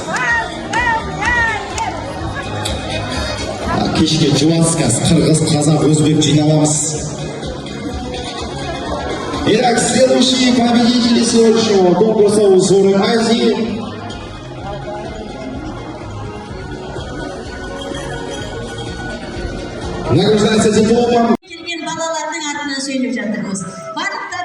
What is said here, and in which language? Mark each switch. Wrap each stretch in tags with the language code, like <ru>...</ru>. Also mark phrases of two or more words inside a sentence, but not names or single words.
<kk>Кешке Жуанскас, Кыргыз, Казак, Өзбек жиналамыз.</kk> <ru>Итак, следующие победители сегодняшнего конкурса «Узоры Азии». Награждается дипломом.</ru> <kk>Келген балалардың атынан сөйлеп жатырмыз.</kk>